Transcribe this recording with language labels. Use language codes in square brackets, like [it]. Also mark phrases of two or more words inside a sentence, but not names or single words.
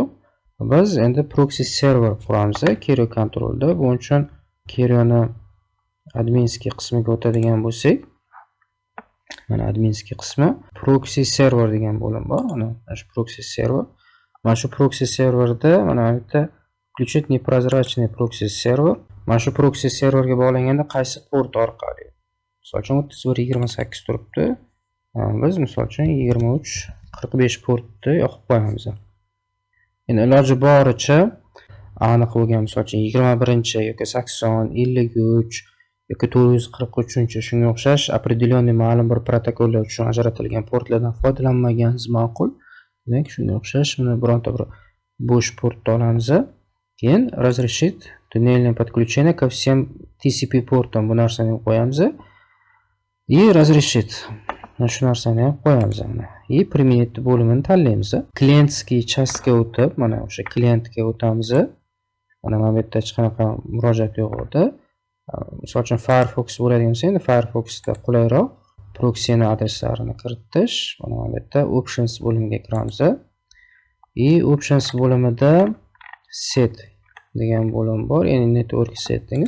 [uz] Biz endi [en] proxy server [uz] quramiz Kerio Control'da. Buning uchun Kerioni adminskiy qismiga o'tadigan bo'lsak, mana adminskiy qismi [en] proxy server [uz] degan bo'lim bor. Mana shu [en] proxy server. [uz] Mana shu [en] proxy serverda [uz] mana bu yerda [ru] включить непрозрачный [en] proxy server. [uz] Mana shu [en] proxy serverga [uz] bog'langanda qaysi port orqali? Misol uchun 3128 turibdi. Biz misol uchun 2345 portni yoqib qo'yamiz. Endi iloji boricha aniq bo'lgan, misol uchun 21 yoki 80, 53 yoki 443 shunga o'xshash определенный ma'lum bir protokollar uchun ajratilgan portlardan foydalanmaganimiz ma'qul. Demak, shunga o'xshash mana bironta bir bo'sh portni olamiz. Keyin [ru] разрешить туннельное подключение ко всем [uz] TCP portdan bu narsani qo'yamiz. [ru] И разрешить [uz] mana shu narsani ham qo'yamiz mana. [ru] И применить [uz] bo'limini tanlaymiz. Klientskiy chastga o'tib, mana o'sha klientga o'tamiz. Mana bu yerda hech qanaqa murojaat yo'q edi. Misol uchun Firefox bo'ladigan bo'lsa, endi Firefoxda qulayroq proxy'ni adreslarini kiritish. Mana bu yerda options bo'limiga kiramiz. И options bo'limida set degan bo'lim bor, ya'ni [en] network settings.